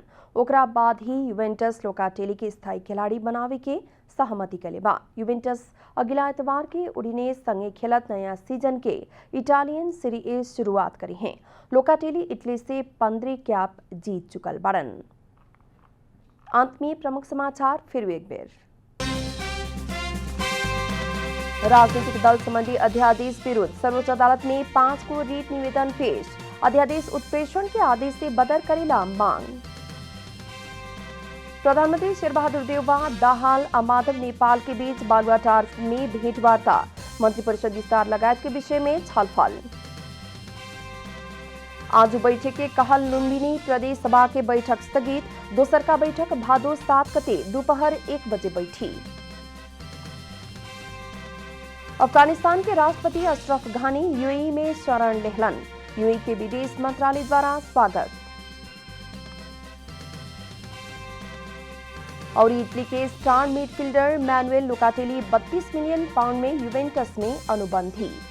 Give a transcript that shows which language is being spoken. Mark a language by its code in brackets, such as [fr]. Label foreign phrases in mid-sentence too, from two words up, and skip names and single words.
[bho] ओकरा बाद ही युवेंटस लोकाटेली के स्थायी खिलाड़ी बनावे के सहमति कैले बा। युवेंटस अगला इतवार के उडिनेज संगे खेलत नया सीजन के इटालियन सीरी ए शुरुआत करी हैं। लोकाटेली इटली से 15 कैप जीत चुकल बाड़न। अंत में प्रमुख समाचार फिर एक बेर। राजनीतिक दल संबंधी अध्यादेश विरुद्ध सर्वोच्च अदालत में 5 को रीट निवेदन पेश। अध्यादेश उत्प्रेषण के आदेश से बदर करेला मांग। प्रधानमंत्री शेरबहादुर देउवा दाहाल और माधव नेपाल के बीच बालुवाटार में भेंटवार्ता। मंत्रिपरिषद विस्तार लगायत के विषय में छलफल। आज बैठक के कहल लुम्बिनी प्रदेश सभा के बैठक स्थगित। दोसर का बैठक भादो 7 गते दोपहर 1 बजे बैठी। अफगानिस्तान के राष्ट्रपति अशरफ घानी यूएई में शरण लेहलन। यूएई के विदेश मंत्रालय द्वारा स्वागत। और इटली के स्टार मिडफील्डर मैनुएल लोकाटेली 32 मिलियन पाउंड में युवेंटस में अनुबंधी।